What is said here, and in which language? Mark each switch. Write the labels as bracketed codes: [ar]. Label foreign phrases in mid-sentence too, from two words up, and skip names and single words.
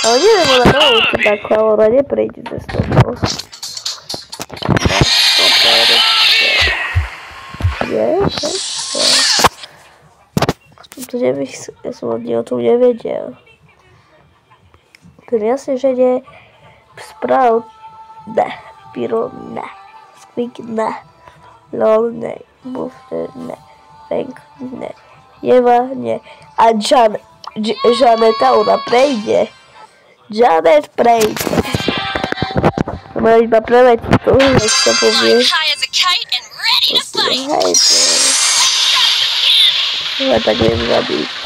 [sk] Ale neviem, ona naučí takú, ale ona neprejde cez toto. Ja som od neho tu nevedel. Ten jasne, že je sprav, ne, pyro, ne, skvik, ne, lol, ne, buffer, ne, fenk, ne, Eva, ne, a Žaneta, ona prejde. Janet prejde. Má iba preletiť to, jak sa povie. Ja tak viem zabiť.